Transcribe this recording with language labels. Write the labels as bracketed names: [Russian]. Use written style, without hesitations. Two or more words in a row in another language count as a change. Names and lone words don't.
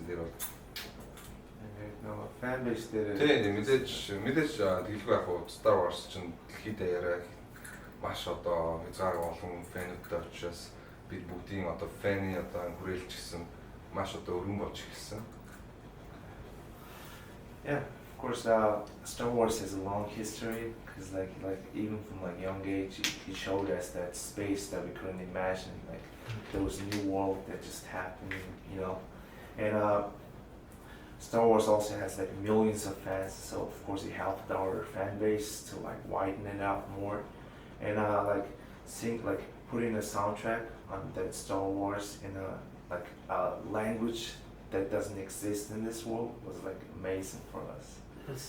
[Mongolian] Тэр бол нөгөө [English] fan base [Mongolian] дээр тийм мэдээж тэгэлгүй яг уу Star Wars чинь дэлхийд даяараа маш одоо хязгаар олон фэнүүдтэй учраас бид бүгдийн одоо фэний одоо хүрээлж гисэн маш одоо өргөн болж эхэлсэн. [English] Yeah, of course Star Wars has a long history because like even from young age he showed us that space that we couldn't imagine, like there was a new world that just happened, and Star Wars also has millions of fans, so of course it helped our fan base to widen it out more, and putting a soundtrack on that Star Wars in a language that doesn't exist in this world was amazing for us.